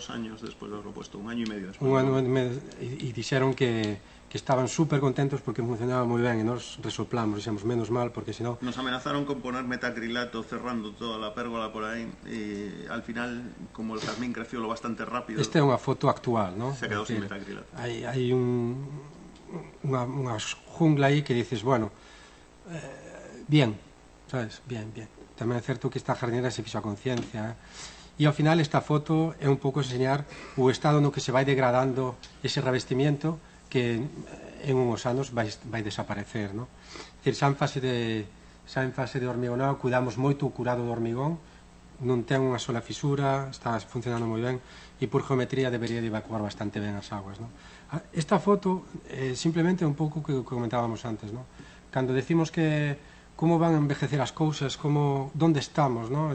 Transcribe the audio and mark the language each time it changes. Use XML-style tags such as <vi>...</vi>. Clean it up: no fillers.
<gl>2 años despois do propuesto, 1 año e medio despois, e dixeron que estaban super contentos porque funcionaba moi ben, e nos resoplamos, dixemos, menos mal, porque senón</gl> <es>nos amenazaron con poner metacrilato cerrando toda la pérgola por aí, e al final, como el jazmín creció lo bastante rápido,</es> <gl>esta é unha foto actual, ¿no? Se quedou sin metacrilato. Hai unha jungla aí que dices, bueno, bien, sabes, bien. Tamén é certo que esta jardinera se fixo a conciencia, e ao final esta foto é un pouco enseñar o estado no que se vai degradando ese revestimiento que en uns anos vai desaparecer, ¿no? É dicir, xa en fase de hormigonado cuidamos moito o curado do hormigón, non ten unha sola fisura, está funcionando moi ben, e por geometría debería de evacuar bastante ben as aguas, ¿no? Esta foto simplemente é un pouco que comentábamos antes, ¿no? Cando decimos que como van a envejecer as cousas, donde estamos, ¿no?</gl>